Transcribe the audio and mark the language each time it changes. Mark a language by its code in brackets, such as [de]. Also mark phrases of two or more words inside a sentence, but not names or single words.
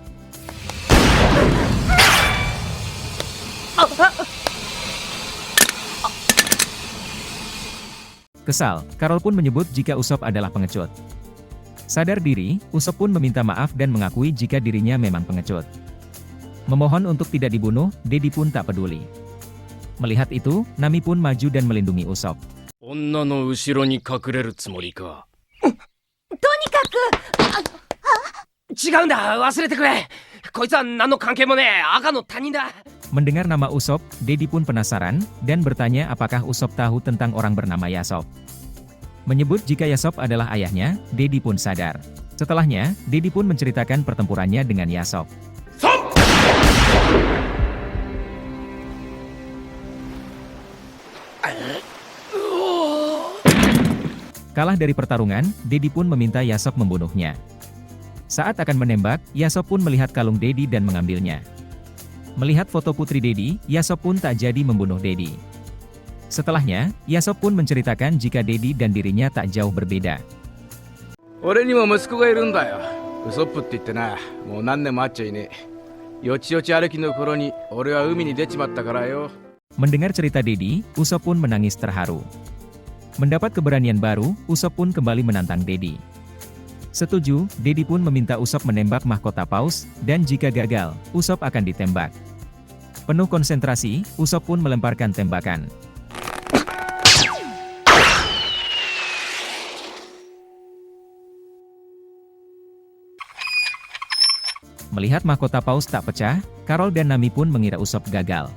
[id] Kesal, Carol pun menyebut jika Usopp adalah pengecut. Sadar diri, Usopp pun meminta maaf dan mengakui jika dirinya memang pengecut. Memohon untuk tidak dibunuh, Dedi pun tak peduli. Melihat itu, Nami pun maju dan melindungi Usopp. [ja] 女の後ろに隠れるつもりか違うんだ、忘れてくれ。こいつは何の関係もねえ赤の他人だ。 [id] Mendengar nama Usopp, Dedi pun penasaran, dan bertanya apakah Usopp tahu tentang orang bernama Yasop. Menyebut jika Yasop adalah ayahnya, Dedi pun sadar. Setelahnya, Dedi pun menceritakan pertempurannya dengan Yasop. Kalah dari pertarungan, Dedi pun meminta Yasop membunuhnya. Saat akan menembak, Yasop pun melihat kalung Dedi dan mengambilnya. Melihat foto putri Dedi, Yasop pun tak jadi membunuh Dedi. Setelahnya, Yasop pun menceritakan jika Dedi dan dirinya tak jauh berbeda. [ja] 俺にも息子がいるんだよ。ウソップって言ってな、もう何年も会っちゃいねえ。よちよち歩きの頃に俺は海に出ちまったからよ。 [id] Mendengar cerita Dedi, Usopp pun menangis terharu. Mendapat keberanian baru, Usopp pun kembali menantang Dedi. Setuju, Dedi pun meminta Usopp menembak mahkota Paus, dan jika gagal, Usopp akan ditembak. Penuh konsentrasi, Usopp pun melemparkan tembakan. Melihat mahkota paus tak pecah, Carol dan Nami pun mengira Usopp gagal.